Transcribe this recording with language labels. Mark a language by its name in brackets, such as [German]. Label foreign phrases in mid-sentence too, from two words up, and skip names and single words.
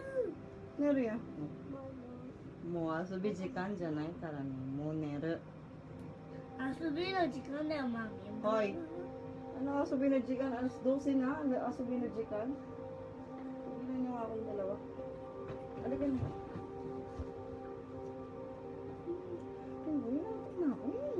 [Filipino] Nero ya. [Japanese] もう遊び時間じゃないからね。もう寝る。遊びの時間だよ、マミ。 [Filipino] Hoy. Ano [Japanese] 遊びの時間? [Filipino] Alas 12 na. [Japanese] 遊びの時間. [Filipino] Tignan niyo akong dalawa. Halika na. Tingnan, inaantok na ako.